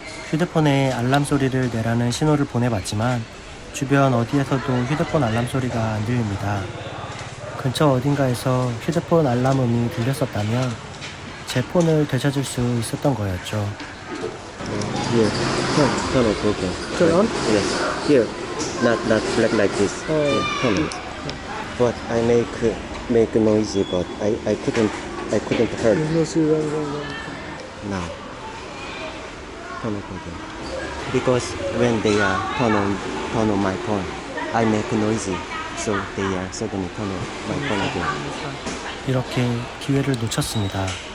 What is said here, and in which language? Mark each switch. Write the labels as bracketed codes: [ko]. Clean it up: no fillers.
[ko] 휴대폰에 알람 소리를 내라는 신호를 보내봤지만 주변 어디에서도 휴대폰 알람 소리가 안 들립니다. 근처 어딘가에서 휴대폰 알람음이 들렸었다면 제 폰을 되찾을 수 있었던 거였죠. [en] Here, turn off, okay. Turn on? Yes, here, not black like this. Yeah, turn on. But I make noisy, but I couldn't heard. There's no serial. Now, turn off again. Because when they are turn on my phone, I make noisy. So they are suddenly turn on my phone again. [ko] 이렇게 기회를 놓쳤습니다.